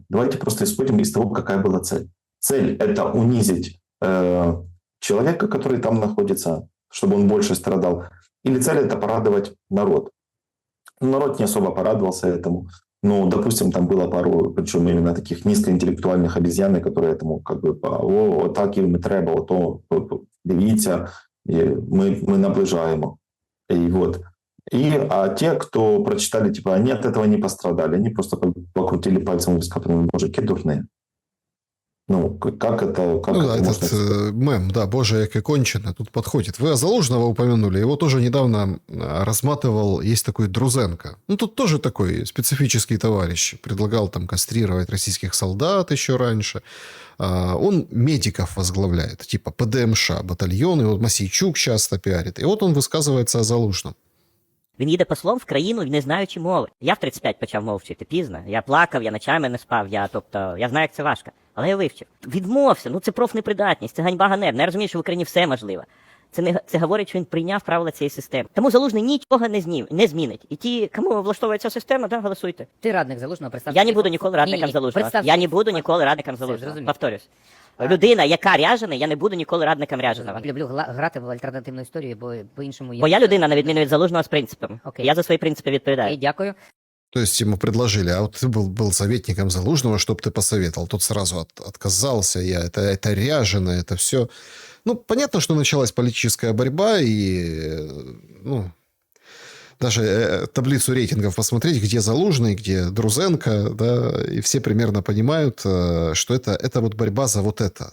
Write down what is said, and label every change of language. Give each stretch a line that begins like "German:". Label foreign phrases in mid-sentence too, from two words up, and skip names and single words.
Russian: Давайте просто исходим из того, какая была цель. Цель – это унизить человека, который там находится, чтобы он больше страдал. Или цель – это порадовать народ. Народ не особо порадовался этому. Допустим, там было пару, причем именно таких низкоинтеллектуальных обезьян, которые этому так
Ukrainian: їм треба, дивіться, мы наближаємо.
Russian: А те, кто прочитали, типа, они от этого не пострадали, они просто покрутили пальцем в виска, потому что мужики дурные. Как это можно... Этот мем, да, боже,
Ukrainian: яке кончено,
Russian: тут подходит. Вы Залужного упомянули, его тоже недавно разматывал, есть такой Друзенко. Тут тоже такой специфический товарищ. Предлагал там кастрировать российских солдат еще раньше. Он медиков возглавляет, типа ПДМШ, батальон, и вот Мосейчук часто пиарит. И вот он высказывается о Залужном.
Ukrainian: Він їде послом в країну, не знаючи мови. Я в 35 почав мову вчити пізно. Я плакав, я ночами не спав, я знаю, як це важко. Але я вивчив. Відмовся, це профнепридатність, це ганьба ганебна. Я розумію, що в Україні все можливо. Це говорить, що він прийняв правила цієї системи. Тому Залужний нічого не змінить. І ті, кому влаштовує ця система, да, голосуйте. Ти радник Залужного, представ. Я не буду ніколи радником Залужного. Я не буду ніколи радником Залужного. Зрозумів. Повторюсь. Людина, яка ряжена, я не буду ніколи радником ряженого. Люблю грати в альтернативну історію, бо по-іншому є. Бо я людина, на відміну від Залужного, з принципами. Окей. Я за свої принципи відповідаю. Окей, дякую.
Russian: То есть ему предложили, а вот ты был советником Залужного, чтобы ты посоветовал. Тот сразу отказался, это ряжено, это все. Понятно, что началась политическая борьба, и даже таблицу рейтингов посмотреть, где Залужный, где Друзенко, да, и все примерно понимают, что это вот борьба за вот это.